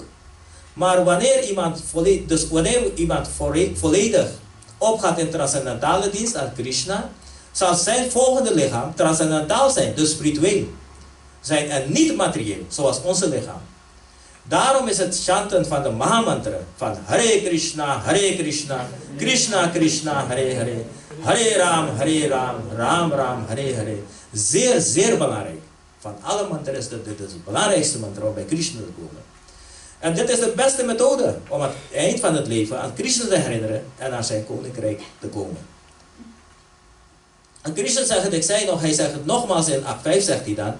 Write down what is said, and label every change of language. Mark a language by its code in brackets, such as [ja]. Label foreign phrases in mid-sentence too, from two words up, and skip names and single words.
[nl] Maar wanneer iemand volledig opgaat in transcendentale dienst aan Krishna, zal zijn volgende lichaam transcendentaal zijn, dus spiritueel zijn en niet materieel, zoals onze lichaam. Daarom is het chanten van de Mahamantra van Hare Krishna, Krishna Krishna, Hare Hare, Hare Ram, Ram Ram, Hare Hare, zeer, zeer belangrijk. Van alle mantras is dit het belangrijkste mantra om bij Krishna te komen. En dit is de beste methode om aan het eind van het leven aan Krishna te herinneren en naar zijn koninkrijk te komen. En Krishna zegt het, hij zegt het nogmaals in act 5 zegt hij dan.